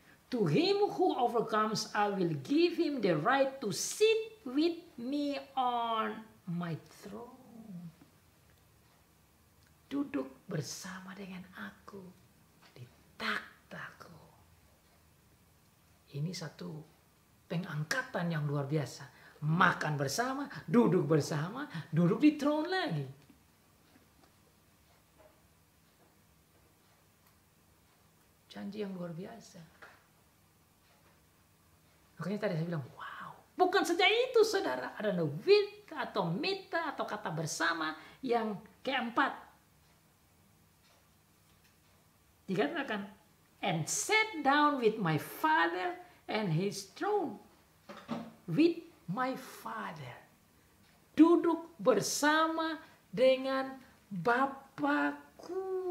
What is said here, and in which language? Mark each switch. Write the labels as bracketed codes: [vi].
[en] To him who overcomes, I will give him the right to sit with me on my throne. [id] Duduk bersama dengan aku di takhtaku. Ini satu pengangkatan yang luar biasa. Makan bersama, duduk di throne lagi. Janji yang luar biasa. Makanya tadi saya bilang, wow. Bukan saja itu saudara, ada with atau meta atau kata bersama yang keempat. [en] Dikatakan, and sat down with my Father and His throne. With my Father. [id] Duduk bersama dengan Bapakku.